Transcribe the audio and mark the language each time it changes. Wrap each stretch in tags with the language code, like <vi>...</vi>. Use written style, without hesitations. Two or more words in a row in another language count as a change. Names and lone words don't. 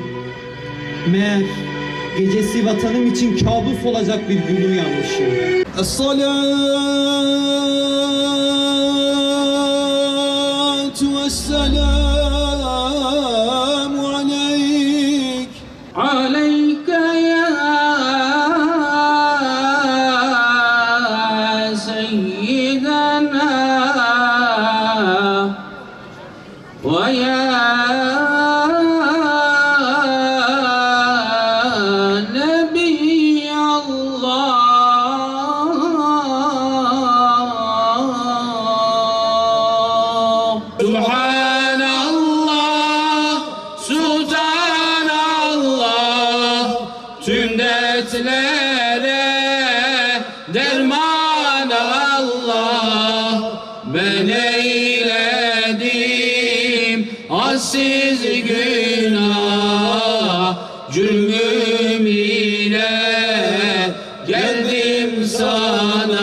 <tr>Meğer gecesi vatanım için kabus olacak bir gün uyanmışım.</tr> <ar>الصلاة والسلام عليك. عليك يا سيدنا ويا نبي الله. سبحان الله سبحان Allah,</ar> <tr>tüm dertlere derman Allah. Ben eyledim assiz günah, cürmüm ile geldim sana.</tr>